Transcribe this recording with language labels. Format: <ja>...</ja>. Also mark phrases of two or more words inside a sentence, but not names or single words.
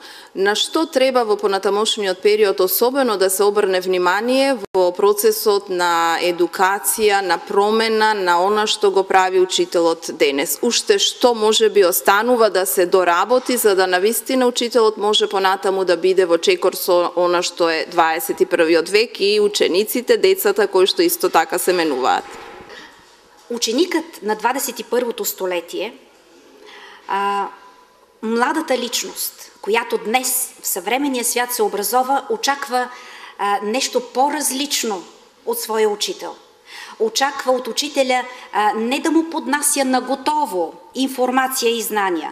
<mk>На што треба во понатамошниот период особено да се обрне внимание во процесот на едукација, на промена, на она што го прави учителот денес? Уште што може би останува да се доработи за да навистина учителот може понатаму да биде во чекор со она што е 21. век и учениците, децата кои што исто така се менуваат?</mk> <bg>Ученикът на 21-то столетие, младата личност, която днес в съвременния свят се образова, очаква нещо по-различно от своя учител. Очаква от учителя не да му поднася наготово информация и знания.</bg>